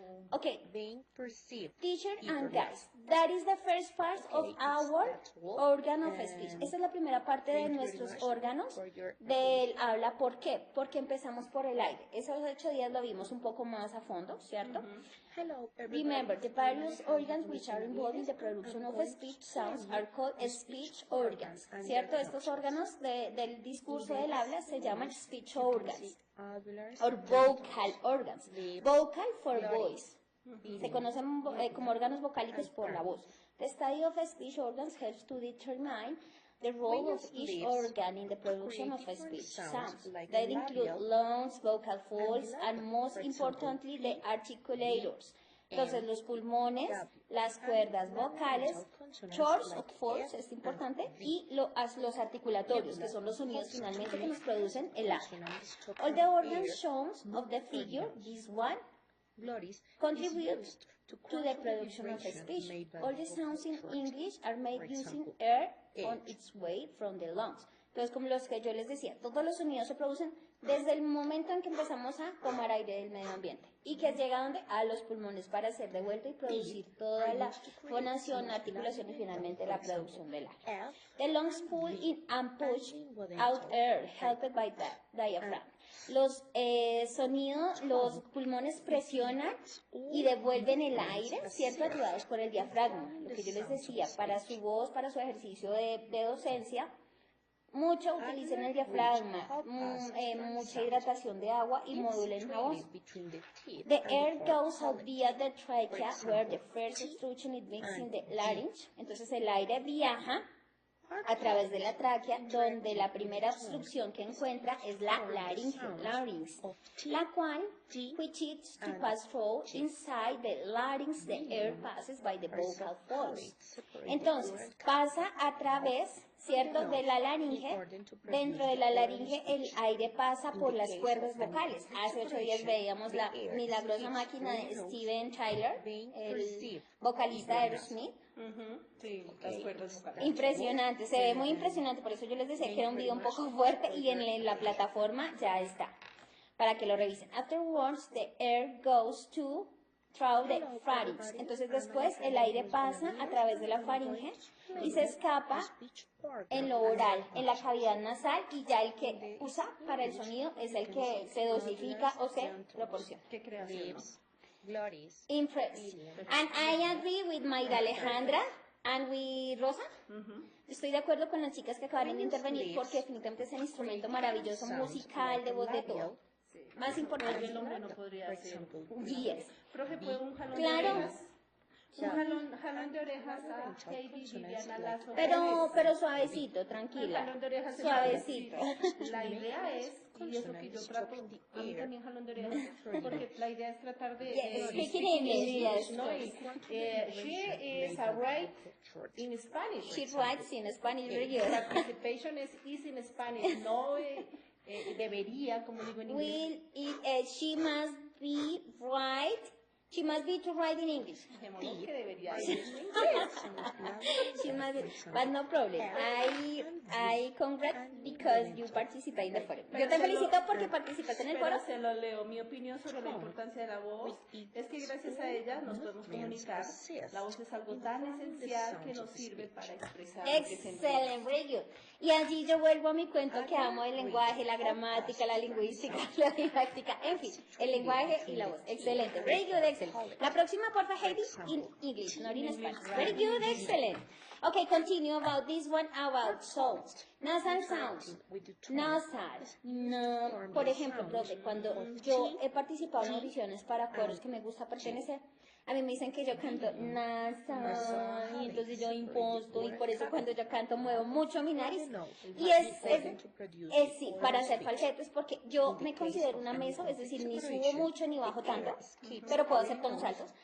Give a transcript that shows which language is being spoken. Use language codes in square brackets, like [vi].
[en] Okay, teacher and guys, that is the first part of our organ of speech. [es] Esta es la primera parte de nuestros órganos del habla. ¿Por qué? Porque empezamos por el aire. Esos 8 días lo vimos un poco más a fondo, ¿cierto? [en] Remember, the various organs which are involved in the production of speech sounds are called speech organs, [es] ¿cierto? Estos órganos del discurso del habla se llaman [en] speech organs, or vocal organs. Vocal for voice. [es] Se conocen como órganos vocálicos por la voz. [en] The study of speech organs helps to determine the role of each organ in the production of speech sounds. They include lungs, vocal folds, and most importantly, the articulators. [es] Entonces, los pulmones, las cuerdas vocales, chords o folds, es importante, y los articulatorios, que son los sonidos finalmente que nos producen el habla. [en] All the organs shown of the figure, this one, contribute to the production of speech. All the sounds in English are made using air on its way from the lungs. [es] Entonces, como los que yo les decía, todos los sonidos se producen desde el momento en que empezamos a tomar aire del medio ambiente y que llega donde a los pulmones para ser devuelto y producir toda la fonación, articulación y finalmente la producción del aire. [en] The lungs pull in and push out air, helped by the diaphragm. [es] Los sonidos, los pulmones presionan y devuelven el aire, ¿cierto? Ayudados por el diafragma. Lo que yo les decía, para su voz, para su ejercicio de docencia, mucho utilicen el diafragma, mucha hidratación de agua y modulen la voz. [en] The air goes out via the trachea where the first obstruction is mixed in the larynx. [es] Entonces el aire viaja a través de la tráquea, donde la primera obstrucción que encuentra es la laringe, larynx, la cual, [en] which is to pass through inside the larynx, the air passes by the vocal folds. [es] Entonces, pasa a través, ¿cierto?, de la laringe. Dentro de la laringe el aire pasa por las cuerdas vocales. Hace 8 días veíamos la milagrosa máquina de Steven Tyler, el vocalista de Aerosmith. Sí, las cuerdas vocales. Impresionante, se ve muy impresionante, por eso yo les decía que era un video un poco fuerte y en la plataforma ya está, para que lo revisen. [en] Afterwards, the air goes through the pharynx. [es] Entonces después el aire pasa a través de la faringe y se escapa en lo oral, en la cavidad nasal, y ya el que usa para el sonido es el que se dosifica o se proporciona. ¿Qué creación? [en] Impressed. And I agree with Mayra Alejandra and with Rosa. [es] Estoy de acuerdo con las chicas que acabaron de intervenir porque definitivamente es un instrumento maravilloso, musical, de voz, de todo. Más importante. El hombre no podría hacer. [en] Yes. [es] Profe, ¿puedo un jalón Claro. de orejas? Un jalón de orejas a Heidi, Viviana Lazo. Pero suavecito, Un tranquila. jalón de orejas. Suavecito. La idea es, y eso que yo trato, a mí también jalón de orejas, porque la idea es tratar de... [en] Yes, speak in English, yes. No, she is a right in Spanish. She writes in Spanish very good. Participation is in Spanish, [es] no debería, como digo en inglés. [en] She must be right. She must be to write in English. [es] Dejémonos que debería ir en inglés. [en] She must be, but no problem. I congrats because you participate in the forum. [es] Yo te felicito porque participaste en el foro. Pero se lo leo. Mi opinión sobre la importancia de la voz es que gracias a ella nos podemos comunicar. La voz es algo tan esencial que nos sirve para expresar lo que sentimos. Excelente, [en] very good. [es] Y allí yo vuelvo a mi cuento que amo el lenguaje, la gramática, la lingüística, la didáctica, en fin, el lenguaje y la voz. Excelente, [en] very good, [es] excelente. La próxima, porfa, [en] Heidi, in English, not in Spanish. Very good, excellent. Okay, continue about this one, about sounds. Nasal sounds. Nasal. No. [es] Por ejemplo, profe, cuando yo he participado en audiciones para coros que me gusta pertenecer, a mí me dicen que yo canto nasal, y entonces yo imposto, y por eso cuando yo canto muevo mucho mi nariz. Y sí, para hacer falsetos, porque yo me considero una meso, es decir, ni subo mucho ni bajo tanto, pero puedo hacer tonos altos.